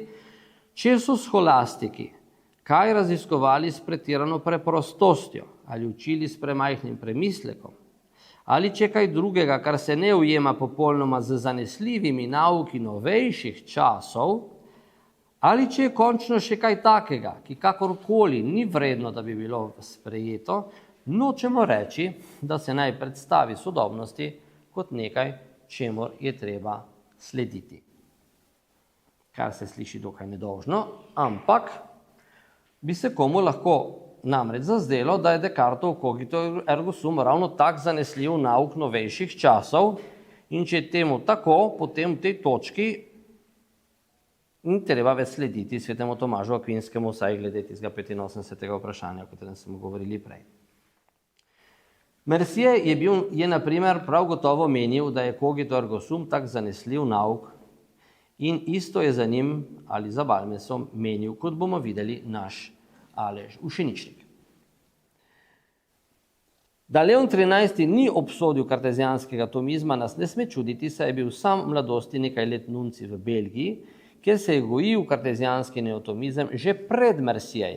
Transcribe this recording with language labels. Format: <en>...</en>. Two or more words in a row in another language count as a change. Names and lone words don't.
<sl>Če so scholastiki kaj raziskovali s pretirano preprostostjo ali učili s premajhnim premislekom, ali če kaj drugega, kar se ne ujema popolnoma z zanesljivimi nauki novejših časov, ali če je končno še kaj takega, ki kakorkoli ni vredno, da bi bilo sprejeto, nočemo reči, da se naj predstavi sodobnosti kot nekaj, čemur je treba slediti. Kar se sliši dokaj nedolžno, ampak bi se komu lahko namreč zazdelo, da je Descartov</sl> <la>cogito ergo sum</la> <sl>ravno tak zanesljiv nauk novejših časov in če je temu tako, potem v tej točki in treba več slediti svetemu Tomažu Akvinskemu, vsaj glede tistega 85. vprašanja, o katerem smo govorili prej. Mercier je na primer prav gotovo menil, da je</sl> <la>cogito ergo sum</la> <sl>tak zanesljiv nauk in isto je za njim ali za Balmesom menil, kot bomo videli, naš Aleš ušeničnik. Da Leon XIII ni obsodil kartezijanskega tomizma, nas ne sme čuditi, saj je bil sam v mladosti nekaj let nunci v Belgiji, kjer se je gojil kartezijanski neotomizem že pred Mercierjem.</sl>